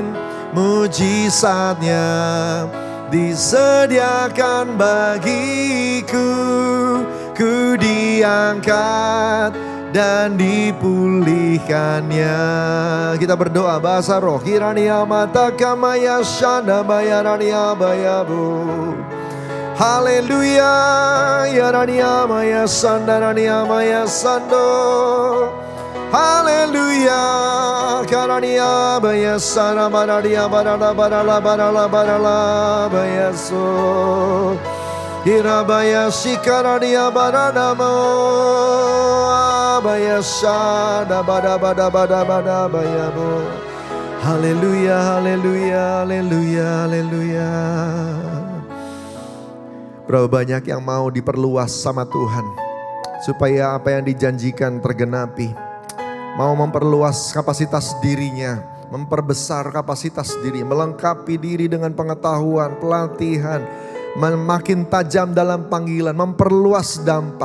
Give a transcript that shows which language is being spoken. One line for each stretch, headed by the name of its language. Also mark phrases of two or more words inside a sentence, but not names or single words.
Indonesian: Mujizatnya disediakan bagiku. Ku diangkat dan dipulihkannya. Kita berdoa bahasa roh. Kirania mata kamaya shanda bayarania bayabu. Haleluya. Yarania maya sandarania maya sando. Haleluya. Karania baya sana baradia barala barala barala barala bayaso. Hirabaya sikarania baranamo. baya shada bada bada bada bada baya bo. Haleluya, haleluya, haleluya, haleluya. Berapa banyak yang mau diperluas sama Tuhan supaya apa yang dijanjikan tergenapi. Mau memperluas kapasitas dirinya, memperbesar kapasitas diri, melengkapi diri dengan pengetahuan, pelatihan, makin tajam dalam panggilan, memperluas dampak.